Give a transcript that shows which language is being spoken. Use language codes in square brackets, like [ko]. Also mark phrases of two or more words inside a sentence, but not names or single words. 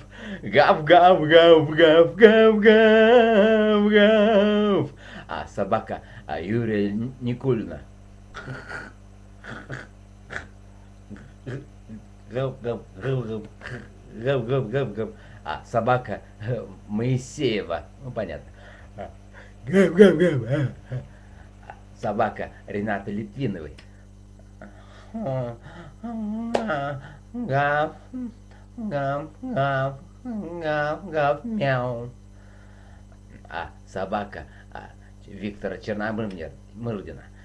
[ru] Гав, гав, гав, гав, гав, гав, гав. Собака Юрия Никулина. Гав, гав, гав, гав. Гав, гав, гав, гав. Собака Моисеева. Ну, понятно. Гав, гав, гав. Собака Ренаты Литвиновой. Гав, гав, гав, гав, гав, мяу. Собака Виктора Черномырдина.